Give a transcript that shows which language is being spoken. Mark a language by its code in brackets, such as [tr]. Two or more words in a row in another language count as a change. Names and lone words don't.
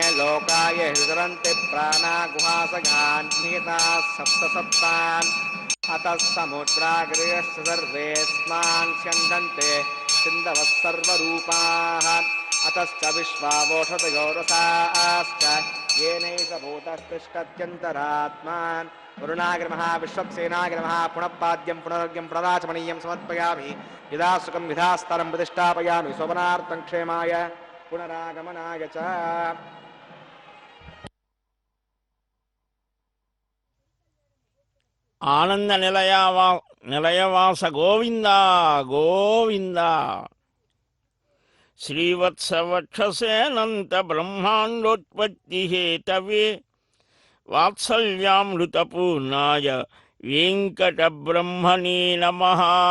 [sa] लोकाय वितरन्ति प्राणा गुहासगान् निहिताः सप्त सप्तान् अतः समुद्राग्रयश्च सर्वेऽस्मान् स्यन्दन्ते सिन्धवः सर्वरूपाः अतश्च विश्वावोषधयो रसाश्च येनैष भूतस्तिष्ठत्यन्तरात्मान् वरुणाग्रमः विश्वक्सेनाग्रमः पुनः पाद्यं पुनर्घ्यं पुनराचमनीयं समर्पयामि यदा सुखं यथास्तरं प्रतिष्ठापयामि शोभनार्थं क्षेमाय पुनरागमनाय च। [te] ఆనంద నిలయవాస గోవింద గోవింద. [sa] శ్రీవత్సవక్షసేనంత బ్రహ్మాండోత్పత్తి హేతవే వాత్సల్యామృతపూర్ణాయ వెంకట బ్రహ్మణే నమః.